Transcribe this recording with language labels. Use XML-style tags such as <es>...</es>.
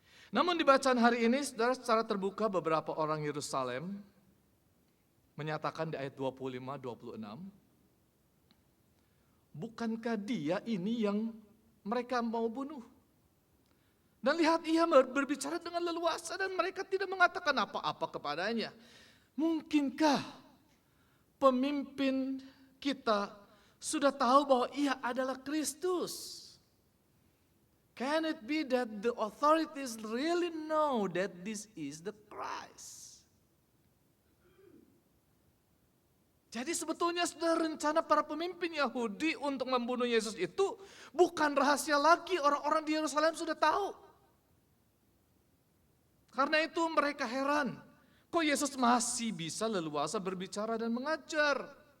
<id>Namun di bacaan hari ini, saudara, secara terbuka beberapa orang Yerusalem menyatakan di ayat 25-26, bukankah dia ini yang mereka mau bunuh? Dan lihat, ia berbicara dengan leluasa dan mereka tidak mengatakan apa-apa kepadanya. Mungkinkah pemimpin kita sudah tahu bahwa ia adalah Kristus?</id> <en>Can it be that the authorities really know that this is the Christ?</en> <id>Jadi sebetulnya sudah rencana para pemimpin Yahudi untuk membunuh Yesus itu bukan rahasia lagi, orang-orang di Yerusalem sudah tahu. Karena itu mereka heran, kok Yesus masih bisa leluasa berbicara dan mengajar?</id>